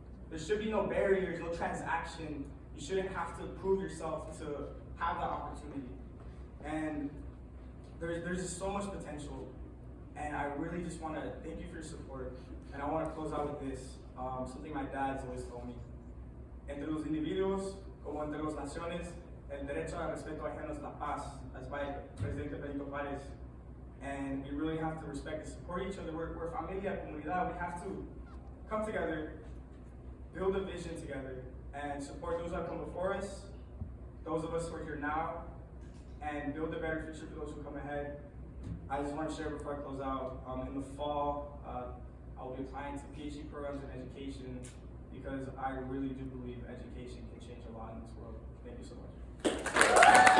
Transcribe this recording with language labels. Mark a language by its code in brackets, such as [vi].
[en] There should be no barriers, no transaction. You shouldn't have to prove yourself to have that opportunity. And there's just so much potential. And I really just want to thank you for your support. And I want to close out with this, something my dad's always told me. [es] Entre los individuos, como entre las naciones, el derecho al respeto ajeno es la paz, [en] as by [es] Presidente Benito Juárez. [en] And we really have to respect and support each other. We're [es] familia, comunidad. [en] We have to come together, build a vision together, and support those that come before us, those of us who are here now, and build a better future for those who come ahead. I just want to share before I close out, in the fall, I will be applying to PhD programs in education because I really do believe education can change a lot in this world. Thank you so much.